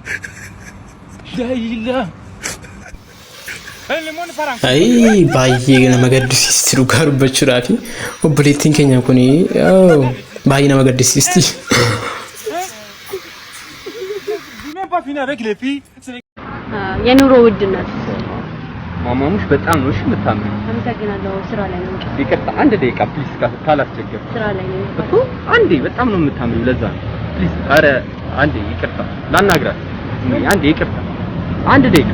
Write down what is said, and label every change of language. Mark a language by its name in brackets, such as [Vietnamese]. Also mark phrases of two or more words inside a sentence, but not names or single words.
[Arabic] لا إله. [Oromo] Ay baay'ee nama gaddisiisti dhugaa dubbachuudhaaf obboleettiin keenya kun baay'ee nama gaddisiisti. [Amharic] የኑሮ ውድነት ማማሙሽ በጣም ነው እሺ የምታምሪው። አመሰግናለሁ። ስራ ላይ ነው። ይቅርታ አንድ ደቂቃ ፕሊዝ ካላስቸገር። ስራ ላይ ነው እኮ አንዴ በጣም ነው የምታምሪው ለዛ ነው ፕሊዝ። አረ አንዴ ይቅርታ ላናግራት። አንዴ ይቅርታ አንድ ደቂቃ